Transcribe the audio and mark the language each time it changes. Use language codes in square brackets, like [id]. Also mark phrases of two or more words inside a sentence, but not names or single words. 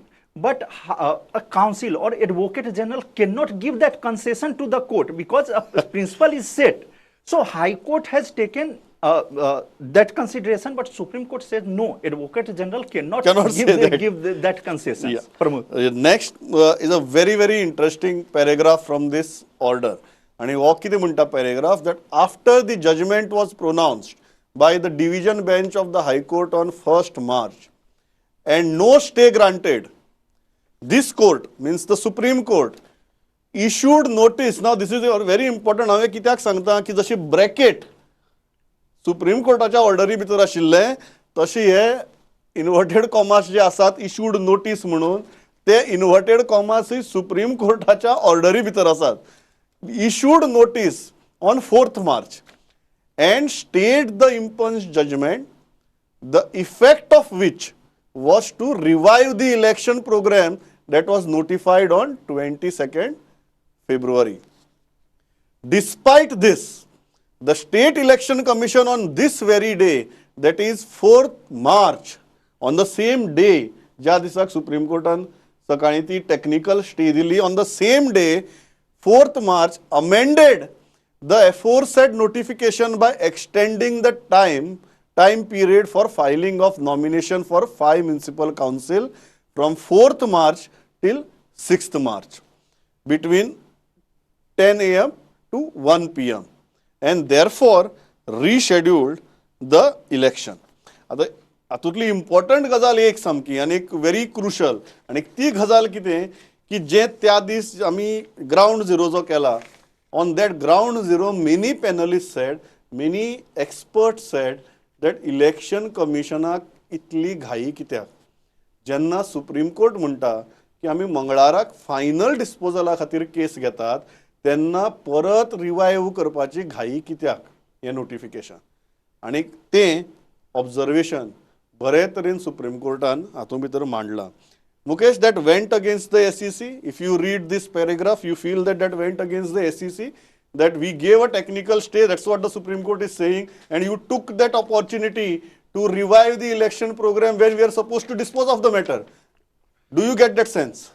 [en] But a council or Advocate General cannot give that concession to the court because a principle is set. So High Court has taken that consideration, but Supreme Court said no, Advocate General cannot say that. give that concession. Yeah. Pramod. Next is a very, very interesting paragraph from this order. And [kok] हो कितें म्हणटा [en] paragraph that after the judgment was pronounced by the division bench of the High Court on 1st March and no stay granted, this court, means the Supreme Court, issued notice. Now this is very important. [kok] हांवें कित्याक सांगता की जशी ब्रॅकेट सुप्रीम कोर्टाच्या ऑर्डरी भितर आशिल्ले तशी हे इन्वर्टेड कॉमास जे आसात इश्यूड नोटीस म्हणून ते इन्वर्टेड कॉमास सुप्रीम कोर्टाच्या ऑर्डरी भितर आसात [en] issued notice on 4th March and stayed the impugned judgment, the effect of which was to revive the election program that was notified on 22nd February. Despite this, the State Election Commission on this very day, that is 4th March, on the same day, [kok] ज्या दिसाक सुप्रीम कोर्टान सकाळी ती टेक्निकल स्टे दिली, [en] on the same day, 4th March, amended the aforesaid notification by extending the time period for filing of nomination for 5 municipal council from 4th March till 6th March, between 10 a.m. to 1 p.m. and therefore rescheduled the election. [kok] आता हातूंतली इम्पॉर्टंट गजाल एक सामकी आनी एक व्हेरी क्रुशल आनी ती गजाल कितें की जे त्या दीस आमी ग्राउंड झिरो जो केला, [en] on that ground zero many panelists said, many experts said that election commissionaक [kok] इतली घाई कित्याक. जेन्ना सुप्रीम कोर्ट म्हणटा की आमी मंगळाराक फायनल डिस्पोजला खातीर केस घेतात तेन्ना परत रिवायव करपाची घाई कित्याक हें नोटिफिकेशन. आनी तें ऑब्जर्वेशन बरे तरेन सुप्रीम कोर्टान हातूंत भितर मांडलां. [en] Mukesh, that went against the SEC. If you read this paragraph, you feel that that went against the SEC, that we gave a technical stay, that's what the Supreme Court is saying, and you took that opportunity to revive the election program when we are supposed to dispose of the matter. Do you get that sense?